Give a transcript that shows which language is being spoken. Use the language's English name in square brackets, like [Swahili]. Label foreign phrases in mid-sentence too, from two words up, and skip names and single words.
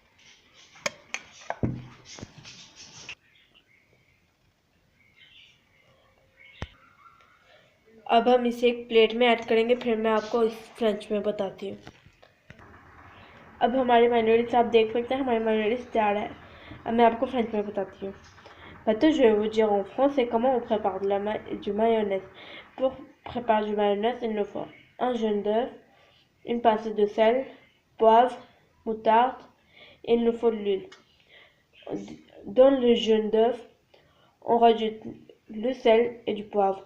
[Hindi] अब हम इसे एक प्लेट में ऐड करेंगे, फिर मैं आपको इस फ्रेंच में बताती हूँ। अब हमारे मायोनीज आप देख सकते हैं, हमारे मायोनीज तैयार है। अब मैं आपको फ्रेंच में बताती हूँ। [French] Maintenant, je vais vous dire en français comment on prépare du mayonnaise. Pour préparer du mayonnaise, il nous faut un jaune d'œuf, une pincée de sel, poivre, moutarde, et il nous faut de l'huile. Dans le jaune d'œuf, on rajoute le sel et du poivre.